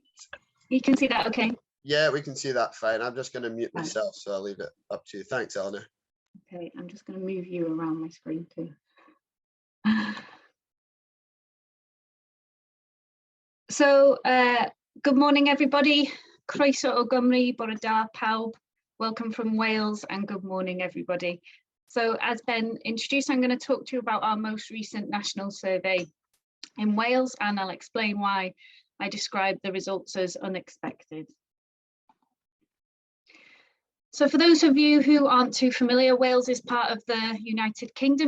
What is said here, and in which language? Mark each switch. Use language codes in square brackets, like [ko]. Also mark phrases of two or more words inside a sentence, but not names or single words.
[en] You can see that okay? Yeah, we can see that fine. I'm just going to mute myself, so I'll leave it up to you. Thanks, Eleanor. Okay, I'm just going to move you around my screen too. So, good morning, everybody. [cy] Croeso o Gymru, bore da pawb. [en] Welcome from Wales, and good morning, everybody. So, as Ben introduced, I'm going to talk to you about our most recent national survey in Wales, and I'll explain why I describe the results as unexpected. So for those of you who aren't too familiar, Wales is part of the United Kingdom.